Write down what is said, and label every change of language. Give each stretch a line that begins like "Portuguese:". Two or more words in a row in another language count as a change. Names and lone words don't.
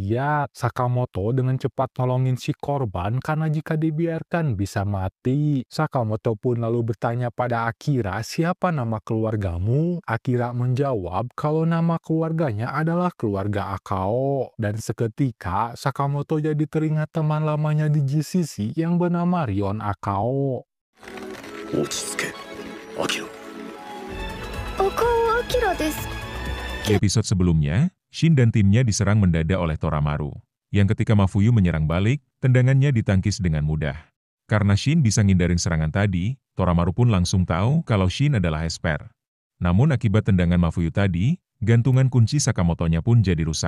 Indonesian: Sakamoto dengan cepat nolongin si korban karena jika dibiarkan bisa mati. Sakamoto pun lalu bertanya pada Akira, siapa nama keluargamu? Akira menjawab kalau nama keluarganya adalah keluarga Akao. Dan seketika Sakamoto jadi teringat teman lamanya di GCC yang bernama Rion Akao.
Japanese: 落ち着け。アキラ。アカオアキラです.
Indonesian: Di episode sebelumnya, Shin dan timnya diserang mendadak oleh Toramaru. Yang ketika Mafuyu menyerang balik, tendangannya ditangkis dengan mudah. Karena Shin bisa ngindarin serangan tadi, Toramaru pun langsung tahu kalau Shin adalah esper. Namun akibat tendangan Mafuyu tadi, gantungan kunci Sakamoto-nya pun jadi rusak.